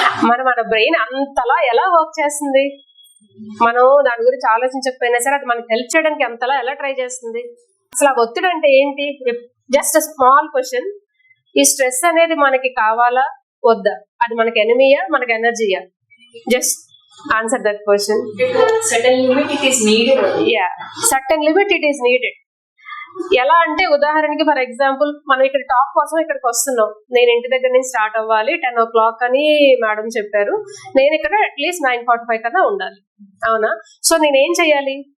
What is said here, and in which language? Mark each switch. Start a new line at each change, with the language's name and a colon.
Telugu: మన బ్రెయిన్ అంతలా ఎలా వర్క్ చేస్తుంది? మనం దాని గురించి ఆలోచించకపోయినా సరే అది మనకి హెల్ప్ చేయడానికి అంతలా ఎలా ట్రై చేస్తుంది? అసలు ఆ ఒత్తిడి అంటే ఏంటి? జస్ట్ స్మాల్ క్వశ్చన్, ఈ స్ట్రెస్ అనేది మనకి కావాలా వద్దా? అది మనకి ఎనిమీయా మనకి ఎనర్జీయా?
English: Just answer that question. Certain limit it is needed. Yeah, certain limit it is needed.
Telugu: ఎలా అంటే, ఉదాహరణకి ఫర్ ఎగ్జాంపుల్ మనం ఇక్కడ టాక్ కోసం ఇక్కడికి వస్తున్నాం. నేను ఇంటి దగ్గర నుంచి స్టార్ట్ అవ్వాలి, 10 o'clock అని మేడం చెప్పారు. నేను ఇక్కడ అట్లీస్ట్ 9:45 కన్నా ఉండాలి, అవునా? సో నేనేం చెయ్యాలి?